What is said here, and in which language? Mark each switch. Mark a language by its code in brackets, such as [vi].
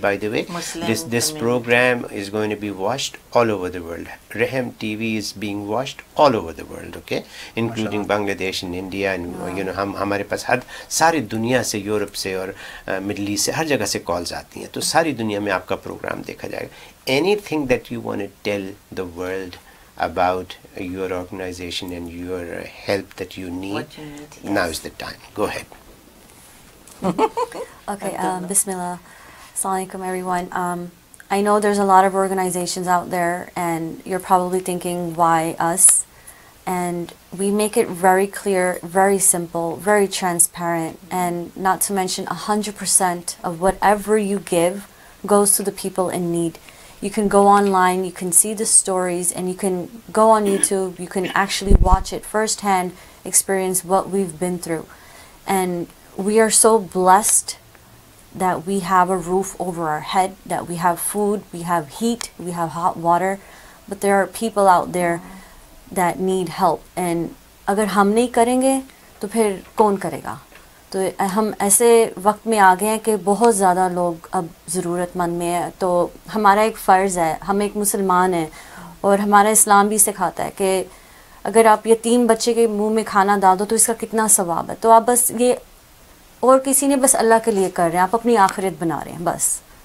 [en] By the way, this program is going to be watched all over the world. [hi] रहम TV [en] is being watched all over the world, okay, including Bangladesh and India and you know, [hi] हमारे पास सारी दुनिया से, Europe से और middle east से, हर जगह से कॉल्स आती हैं. तो सारी दुनिया में आपका प्रोग्राम देखा जाएगा. [en] Anything that you want to tell the world about your organization and your help that you need, yes. Now is the time. Go ahead. Okay, Bismillah. Assalamu alaikum, everyone. I know there's a lot of organizations out there, and you're probably thinking, why us? And we make it very clear, very simple, very transparent, and not to mention 100% of whatever you give goes to the people in need. You can go online, you can see the stories, and you can go on YouTube, you can actually watch it firsthand, experience what we've been through. And we are so blessed that we have a roof over our head, that we have food, we have heat, we have hot water, but there are people out there that need help. [hi] And अगर हम नहीं करेंगे तो फिर कौन करेगा? तो हम ऐसे वक्त में आ गए हैं कि बहुत ज़्यादा लोग अब ज़रूरतमंद में है. तो हमारा एक फ़र्ज़ है, हम एक मुसलमान हैं और हमारा इस्लाम भी सिखाता है कि अगर आप यतीम बच्चे के मुंह में खाना डाल दो तो इसका कितना सवाब है. तो आप बस ये, और किसी ने बस अल्लाह के लिए कर रहे हैं, आप अपनी आखिरत बना रहे हैं बस.